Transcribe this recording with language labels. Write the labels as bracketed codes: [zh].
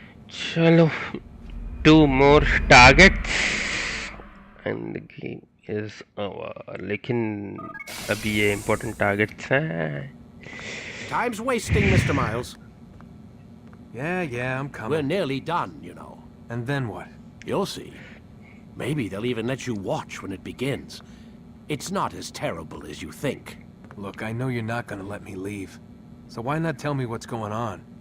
[hi] चलो [en] 2 more targets and the game is over. [hi] लेकिन अभी ये [en] important targets [hi] हैं. [en] Time's wasting, Mr. Miles. Yeah, I'm coming. We're nearly done, you know. And then what? You'll see. Maybe they'll even let you watch when it begins. It's not as terrible as you think. Look, I know you're not gonna let me leave. So why not tell me what's going on?